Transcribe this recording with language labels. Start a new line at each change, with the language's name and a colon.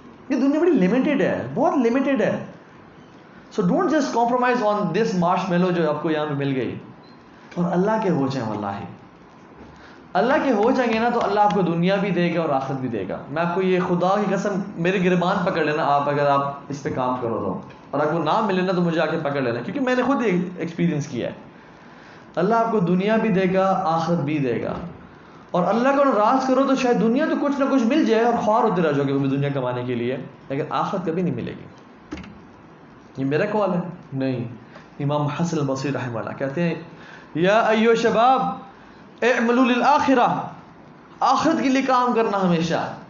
Urdu: یہ دنیا بڑی لمیٹیڈ ہے, بہت لمیٹیڈ ہے.
English: so don't just compromise on this marshmallow
Urdu: جو آپ کو یہاں پہ مل گئی, اور اللہ کے ہو جائیں. واللہ اللہ کے ہو جائیں گے نا تو اللہ آپ کو دنیا بھی دے گا اور آخرت بھی دے گا. میں آپ کو یہ خدا کی قسم, میرے گربان پکڑ لینا آپ, اگر آپ اس پہ کام کرو تو, اور اگر وہ نہ ملے نا تو مجھے آ کے پکڑ لینا, کیونکہ میں نے خود ایکسپیرینس کیا ہے. اللہ آپ کو دنیا بھی دے گا, آخرت بھی دے گا. اور اللہ کو ناراض کرو تو شاید دنیا تو کچھ نہ کچھ مل جائے اور خوار ہوتے رہ جاؤ گے وہ دنیا کمانے کے لیے, لیکن آخرت کبھی نہیں ملے گی. یہ میرا قول ہے نہیں, امام حسن البصری رحمہ اللہ کہتے ہیں
Arabic: یا ایو شباب اعملوا للآخرہ,
Urdu: آخرت کے لیے کام کرنا ہمیشہ.